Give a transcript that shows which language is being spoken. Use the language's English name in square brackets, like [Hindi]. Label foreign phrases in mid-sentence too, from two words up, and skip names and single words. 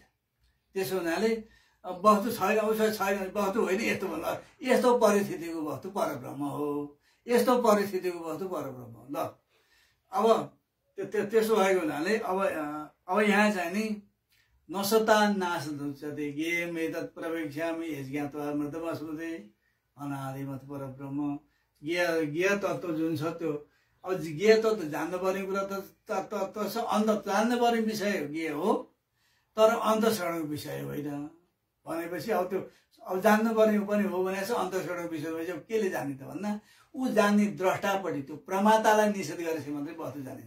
[Nepali] त्यसो हुनाले अब वस्तु छैन उसो छैन वस्तु होइन यस्तो भन्दा यस्तो परिस्थितिको वस्तु परब्रह्म हो, यस्तो परिस्थितिको वस्तु परब्रह्म हो। ल अब त्यसो भएको हुनाले अब यहाँ चाहिँ नि [Sanskrit] नसता नाश दुच्यते ज्ञेयम् एतत् प्रवेक्ष्यामि यज्ञात्वामृतमश्नुते अनादिमत् परब्रह्म। [Nepali] ज्ञेय तत्त्व जुन छ त्यो अब ज्ञेय तत्त्व जान्नुपर्ने कुरा त अन्त जान्नुपर्ने विषय ज्ञेय हो, तर अन्तःश्रवणको विषय होइन भनेपछि अब त्यो अब जान्नुपर्ने पनि हो भने चाहिँ अन्तःश्रवणको विषय भएपछि अब केले जाने त भन्दा ऊ जान्ने द्रष्टापट्टि त्यो प्रमातालाई निषेध गरेपछि मात्रै वस्तु जानिन्छ।